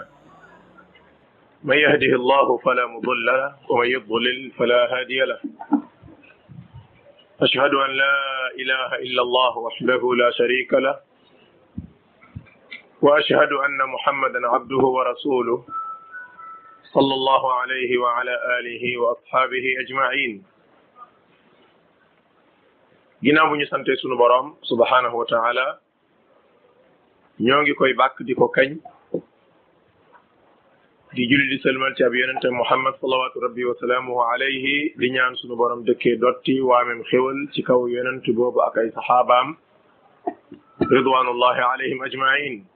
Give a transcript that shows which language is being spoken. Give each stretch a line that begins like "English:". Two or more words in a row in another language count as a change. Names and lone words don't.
Arabic: من يهده الله فلا مضل له ومن يضلل فلا هادي له. أشهد أن لا إله إلا الله وحده لا شريك له وأشهد أن محمدا عبده ورسوله صلى الله عليه وعلى آله وأصحابه أجمعين.
Wolof: ginnaaw bu ñu sante sunu borom
Arabic: سبحانه وتعالى
Wolof: ñoo ngi koy bàkk di ko kañ di julli di sëlmal ci ab yonente Muhammad
Arabic: صلوات ربي وسلامه عليه
Wolof: di ñaan sunu borom dëkkee dotti waamem xéwal ci kaw yonent boobu ak ay saxaabaam
Arabic: رضوان الله عليهم أجمعين.